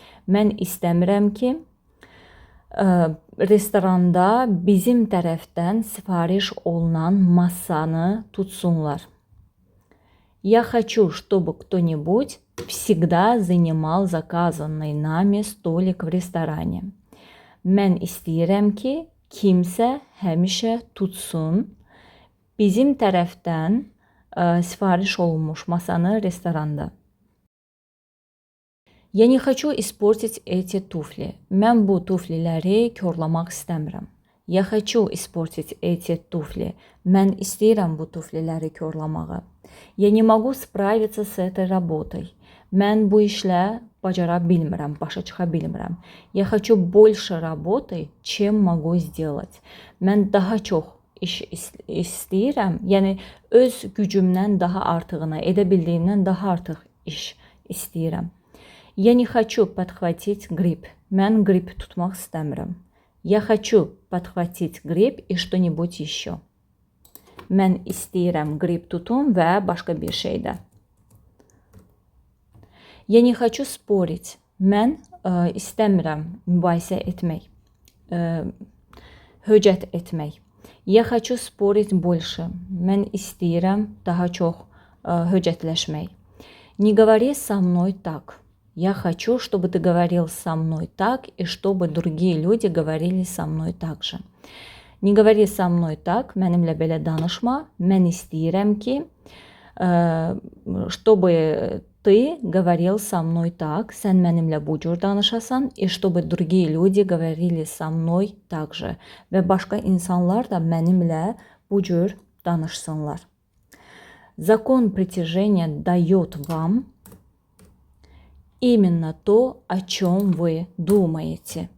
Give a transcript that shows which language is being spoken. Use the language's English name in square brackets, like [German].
[Azerbaijani] Mən istəmirəm ki, restoranda bizim tərəfdən sifariş olunan masanı tutsunlar. [Russian] Я хочу, чтобы кто-нибудь всегда занимал заказанный нами столик в ресторане. [Azerbaijani] Mən istəyirəm ki, kimsə həmişə tutsun bizim tərəfdən sifariş olunmuş masanı restoranda. [Russian] Я не хочу испортить эти туфли. [Azerbaijani] Mən bu tufliləri korlamaq istəmirəm. [Russian] Я хочу испортить эти туфли. [Azerbaijani] Mən istəyirəm bu tufliləri korlamağı. [Russian] Я не могу справиться с этой работой. [Azerbaijani] Mən bu işlə bacara bilmirəm, başa çıxa bilmirəm. [Russian] Я хочу больше работы, чем могу сделать. [Azerbaijani] Mən daha çox iş istəyirəm, yəni öz gücümdən daha artığını, edə bildiyimdən daha artıq iş istəyirəm. [Russian] Я не хочу подхватить грипп. [Azerbaijani] Mən qrip tutmaq istəmirəm. [Russian] Я хочу подхватить грипп и что-нибудь еще. [Azerbaijani] Mən istəyirəm qrip tutum və başqa bir şey də. [Russian] Я не хочу спорить. [Azerbaijani] Mən istəmirəm mübahisə etmək, höcət etmək. [Russian] Я хочу спорить больше. [Azerbaijani] Mən istəyirəm daha çox höcətləşmək. [Russian] Не говори со мной так. Я хочу, чтобы ты говорил со мной так, и чтобы другие люди говорили со мной так же. Не говори со мной так, [Azerbaijani] mənimlə belə danışma. Mən istəyirəm ki, [Russian] чтобы ты говорил со мной так, [Azerbaijani] sən mənimlə bu cür danışasan, [Russian] и чтобы другие люди говорили со мной так же. [Azerbaijani] Və başqa insanlar da mənimlə bu cür danışsınlar. [Russian] Закон притяжения дает вам именно то, о чем вы думаете.